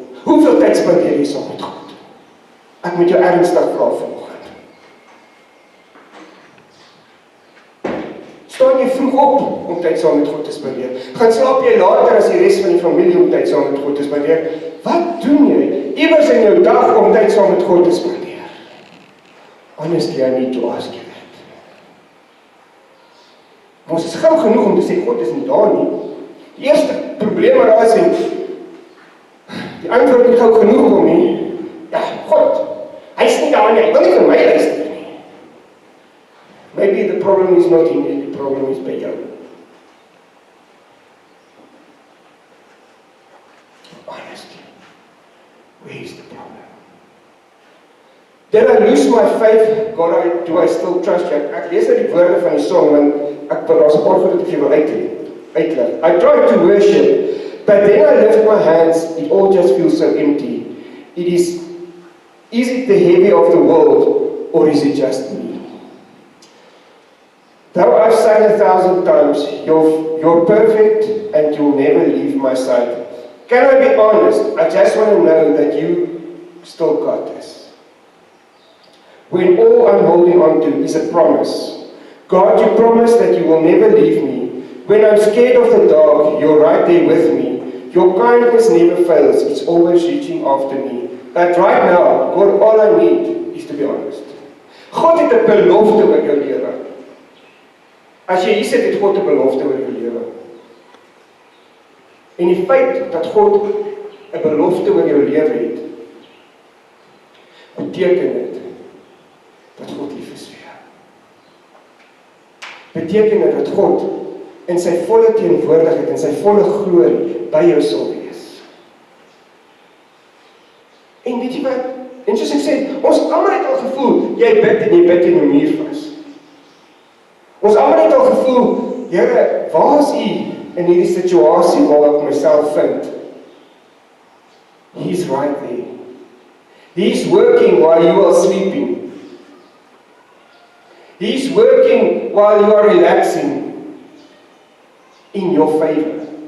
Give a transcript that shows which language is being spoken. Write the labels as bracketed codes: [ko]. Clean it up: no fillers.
[af] Hoeveel tyd spandeer jy saam met God? Ek moet jou ernstig vra vanoggend. Staan jy vroeg op om tyd saam met God te spandeer? Gaan slaap jy later as die res van die familie om tyd saam met God te spandeer? Wat doen jy iewers in jou dag om tyd saam met God te spandeer? [en] Honestly, I need to ask you that. [af] Ons is gou genoeg om te sê, God is nie daar nie. Die eerste probleem wat daar is, die antwoord nie gou genoeg om nie. Ja, God, hy is nie daar nie, hy wil nie vir my luister nie. [en] Maybe the problem is not in you, the problem is by jou. Honestly, where is the problem? Did I lose my faith? God, do I still trust you? [af] Ek lees net die woorde van die song, want ek wil daar's 'n paar goed wat ek vir jou wil uitleg. [en] I tried to worship, but then I lift my hands, it all just feels so empty. Is it the heavy of the world, or is it just me? Though I've sang 1,000 times, you're perfect and you'll never leave my side. Can I be honest? I just want to know that you still got this. When all I'm holding on to is a promise. God, you promise that you will never leave me. When I'm scared of the dark, you're right there with me. Your kindness never fails. It's always reaching after me. But right now, God, all I need is to be honest. [af] God het 'n belofte oor jou lewe. As jy hier sit, het God 'n belofte oor jou lewe. En die feit dat God 'n belofte oor jou lewe het, beteken dit dat God lief is vir jou. Beteken dit dat God in sy volle teenwoordigheid en sy volle glorie by jou sal wees. En weet jy wat? En soos ek sê, ons almal het al gevoel, jy bid in 'n muur vas. Ons almal het al gevoel, Here, waar is U in hierdie situasie waar ek myself vind? [en] He's right there. He's working while you are sleeping. He's working while you are relaxing in your favor.